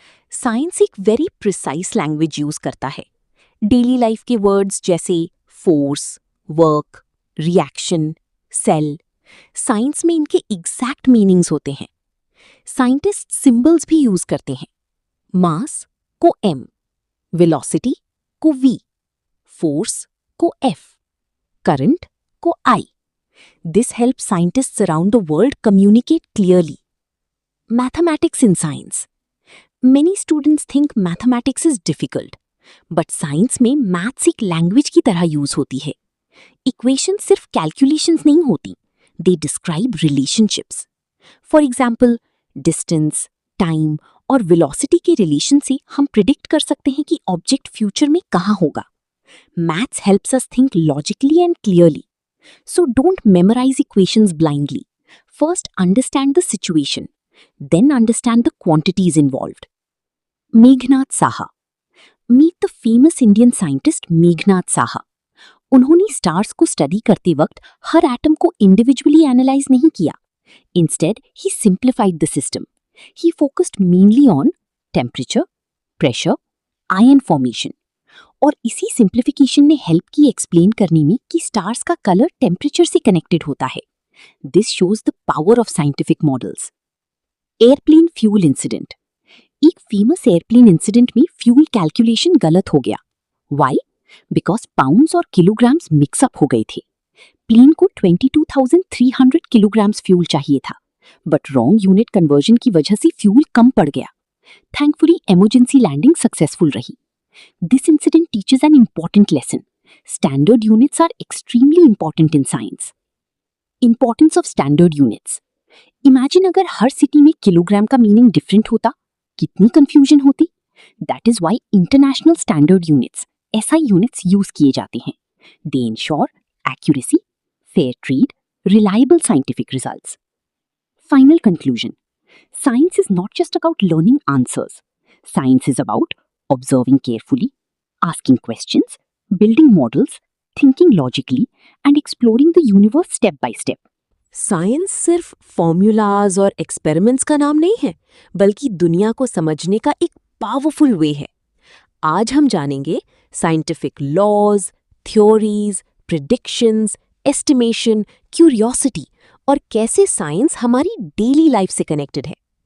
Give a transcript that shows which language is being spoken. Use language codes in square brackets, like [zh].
[hi] Science एक [en] very precise language [hi] use करता है। Daily life के words जैसे force, work, reaction, cell, science में इनके exact meanings होते हैं। Scientists symbols भी use करते हैं। Mass को M, velocity को V, force को F, current को I. [en] This helps scientists around the world communicate clearly. Mathematics in science. Many students think mathematics is difficult, but [hi] science में maths एक language की तरह use होती है। Equations सिर्फ calculations नहीं होती, [en] they describe relationships. [hi] For example, distance, time और velocity के relation से हम predict कर सकते हैं कि object future में कहाँ होगा। [en] Maths helps us think logically and clearly. So don't memorize equations blindly. First understand the situation, then understand the quantities involved. Meghnad Saha. Meet the famous Indian scientist Meghnad Saha. [hi] उन्होंने stars को study करते वक्त हर atom को individually analyse नहीं किया। [en] Instead, he simplified the system. He focused mainly on temperature, pressure, ion formation. [hi] और इसी simplification ने हेल्प की एक्सप्लेन करने में कि स्टार्स का कलर टेम्परेचर से कनेक्टेड होता है। [en] This shows the power of scientific models. Airplane fuel incident. [hi] एक फेमस एयरप्लेन इंसिडेंट में फ्यूल कैलकुलेशन गलत हो गया। व्हाई? बिकॉज पाउंड्स और किलोग्राम्स मिक्सअप हो गए थे। प्लेन को 22,300 किलोग्राम्स फ्यूल चाहिए था, बट रॉन्ग यूनिट कन्वर्जन की वजह से फ्यूल कम पड़ गया। थैंकफुली इमरजेंसी लैंडिंग सक्सेसफुल रही। [en] This incident teaches an important lesson. Standard units are extremely important in science. Importance of standard units. [hi] Imagine अगर हर सिटी में किलोग्राम का मीनिंग डिफरेंट होता, कितनी कंफ्यूजन होती। [en] That is why international standard units, SI units use किए जाते हैं। They ensure accuracy, fair trade, reliable scientific results. Final conclusion. Science is not just about learning answers. Science is about observing carefully, asking questions, building models, thinking logically, and exploring the universe step by step. [hi] Science सिर्फ formulas और experiments का नाम नहीं है, बल्कि दुनिया को समझने का एक पावरफुल वे है। आज हम जानेंगे scientific laws, theories, predictions, estimation, curiosity और कैसे साइंस हमारी डेली लाइफ से कनेक्टेड है।